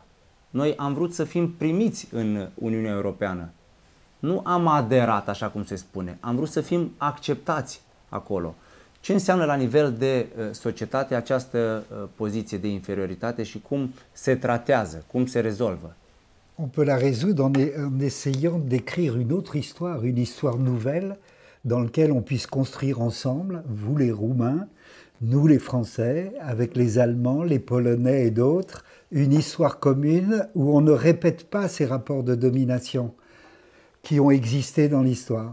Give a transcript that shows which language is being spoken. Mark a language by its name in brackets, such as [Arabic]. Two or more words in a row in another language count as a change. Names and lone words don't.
[Romanian] Noi am vrut să fim primiți în Uniunea Europeană. Nu am aderat, așa cum se spune. Am vrut să fim acceptați acolo. Ce înseamnă la nivel de societate această poziție de inferioritate și cum se tratează, cum se rezolvă? [French] On peut la résoudre en essayant d'écrire une histoire nouvelle, dans laquelle on puisse construire ensemble, vous les Roumains, nous les Français, avec les Allemands, les Polonais et d'autres, une histoire commune où on ne répète pas ces rapports de domination qui ont existé dans l'histoire.